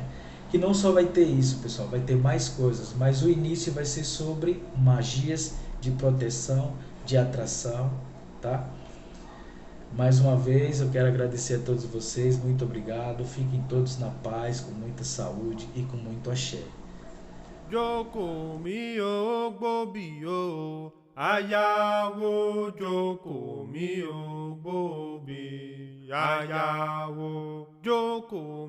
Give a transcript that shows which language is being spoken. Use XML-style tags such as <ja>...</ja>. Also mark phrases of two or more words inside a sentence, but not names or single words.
<pt>Que não só vai ter isso, pessoal, vai ter mais coisas, mas o início vai ser sobre magias de proteção, de atração, tá? Mais uma vez eu quero agradecer a todos vocês, muito obrigado, fiquem todos na paz, com muita saúde e com muito axé.</pt> <yo>Jókòó mi ò gbóbi o, ayáwó jókòó mi ò gbóbi, ayáwó jókòó.</yo>